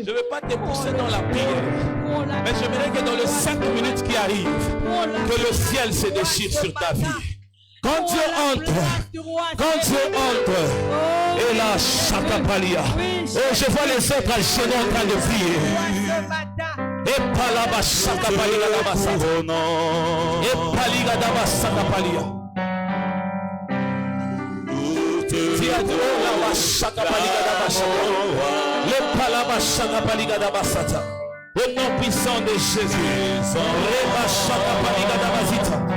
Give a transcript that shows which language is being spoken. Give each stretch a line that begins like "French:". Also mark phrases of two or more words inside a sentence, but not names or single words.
French: Je ne veux pas te pousser dans la prière. Mais j'aimerais que dans les 5 minutes qui arrivent, que le ciel se déchire sur ta vie. Quand Dieu entre, et la Shakapalia. Oh, je vois les autres à genoux en train de prier. Et Palaba Shakapalia Dabasa. Et Paliga Dabasa Kapalia. Tiadora Shakapalia Dabasa. Le Palaba Shakapaliga Dabasata. Au nom puissant de Jésus. Reba Shakapaliga Dabasita.